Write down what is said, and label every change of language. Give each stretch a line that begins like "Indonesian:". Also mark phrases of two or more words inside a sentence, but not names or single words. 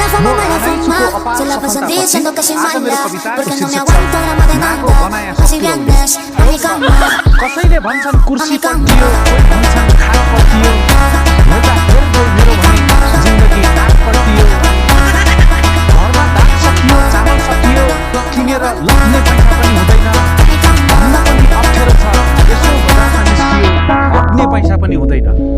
Spanish: como mala fama, se la pasan diciendo que soy mala, porque no me aguanto la más de nada. Así vienes a mi cama,
Nepali: कसैले भन्छन् कुर्सी पल्टियो, कोही भन्छन् खाट पल्टियो, एउटा हेर्दै मेरो भने जिन्दगी दाग पल्टियो। घरमा दाग सकियो, चामल सकियो, किनेर लग्ने पैसा पनि हुँदैन, भन्न पनि अप्ठ्यारो छ, यसो बजारमा निस्कियो, लग्ने पैसा पनि हुँदैन।